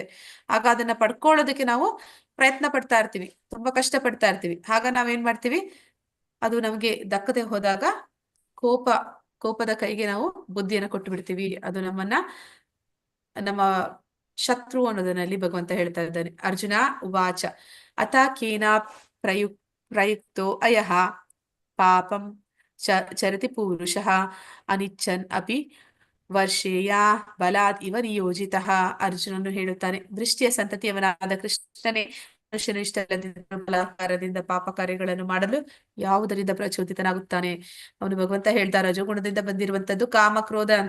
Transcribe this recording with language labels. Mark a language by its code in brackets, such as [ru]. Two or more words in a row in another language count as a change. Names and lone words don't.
[kn] ಆಗ ಅದನ್ನ ಪಡ್ಕೊಳ್ಳೋದಕ್ಕೆ ನಾವು ಪ್ರಯತ್ನ ಪಡ್ತಾ ಇರ್ತೀವಿ, ತುಂಬಾ ಕಷ್ಟ ಪಡ್ತಾ ಇರ್ತೀವಿ. ಆಗ ನಾವೇನ್ ಮಾಡ್ತೀವಿ, ಅದು ನಮ್ಗೆ ದಕ್ಕದೆ ಹೋದಾಗ ಕೋಪದ ಕೈಗೆ ನಾವು ಬುದ್ಧಿಯನ್ನ ಕೊಟ್ಟು ಬಿಡ್ತೀವಿ. ಅದು ನಮ್ಮ ಶತ್ರು ಅನ್ನೋದನ್ನಲ್ಲಿ ಭಗವಂತ ಹೇಳ್ತಾ ಇದ್ದಾನೆ. [sa] ಅರ್ಜುನ ಉವಾಚ ಅಥ ಕೇನಾ ಪ್ರಯುಕ್ತೋ ಅಯಃ ಪಾಪಂ ಚರತಿ ಪುರುಷಃ ಅನಿಚ್ಛನ್ ಅಪಿ ವರ್ಷೇಯ ಬಲಾದ್ ಇವ ನಿಯೋಜಿತಃ. [kn] ಅರ್ಜುನನು ಹೇಳುತ್ತಾನೆ, ದೃಷ್ಟಿಯ ಸಂತತಿಯವನಾದ ಕೃಷ್ಣನೇ, ಮನುಷ್ಯನು ಇಷ್ಟವಿಲ್ಲದಿದ್ದರೂ ಬಲಾತ್ಕಾರದಿಂದ ಪಾಪ ಕಾರ್ಯಗಳನ್ನು ಮಾಡಲು ಯಾವುದರಿಂದ ಪ್ರಚೋದಿತನಾಗುತ್ತಾನೆ. ಅವನು ಭಗವಂತ ಹೇಳ್ತಾ, ರಜೋಗುಣದಿಂದ ಬಂದಿರುವಂತದ್ದು ಕಾಮ, ಕ್ರೋಧ ಅಂತ.